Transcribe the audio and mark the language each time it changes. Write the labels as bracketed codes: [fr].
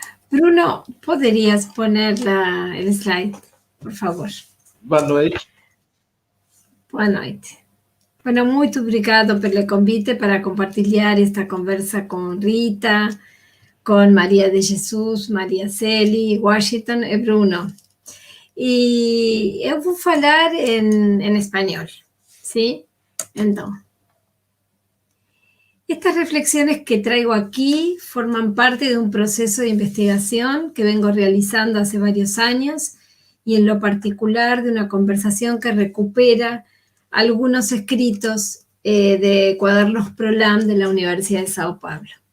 [es] Bruno, ¿podrías poner el slide, por favor? [pt] Boa noite. Boa noite. Bueno, muito obrigado pelo convite para compartilhar esta conversa com Rita, com Maria de Jesus, Maria Celi, Washington e Bruno. E eu vou falar em espanhol, [es] ¿sí? Entonces, estas reflexiones que traigo aquí forman parte de un proceso de investigación que vengo realizando hace varios años y en lo particular de una conversación que recupera algunos escritos de cuadernos Prolam de la Universidad de Sao Paulo.